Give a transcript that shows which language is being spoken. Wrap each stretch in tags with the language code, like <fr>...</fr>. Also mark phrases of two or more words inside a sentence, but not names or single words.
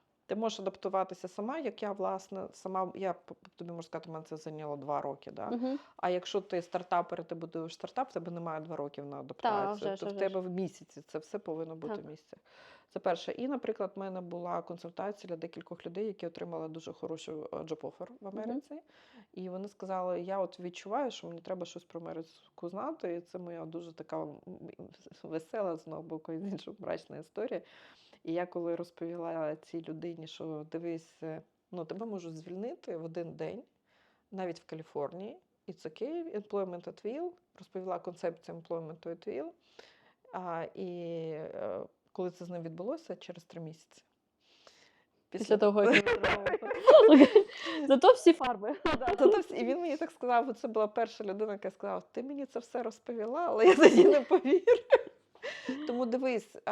<uk>Ти можеш адаптуватися сама, як я, власне, я тобі можу сказати, мене це зайняло 2 роки. Да? Мгм. А якщо ти стартапер, і ти будуєш стартап, в тебе немає 2 років на адаптацію. вже То ж, в тебе в місяці, це все повинно бути Так. в місяцях. Це перше. І, наприклад, в мене була консультація для декількох людей, які отримали дуже хорошу job-offer в Америці. І вони сказали, я от відчуваю, що мені треба щось про Америку знати. І це моя дуже така весела, з одного боку, і з іншого мрачна історія. І я коли розповіла цій людині, що дивись, тебе можуть звільнити в один день, навіть в Каліфорнії,</uk> <en>it's okay, employment at will,</en> <uk>розповіла концепцію</uk> <en>employment at will.</en> <uk>І коли це з ним відбулося, через 3 місяці. Після того, як він отримав. Зато всі фарби. І він мені так сказав, це була перша людина, яка сказала, ти мені це все розповіла, але я тоді не повірю.</uk>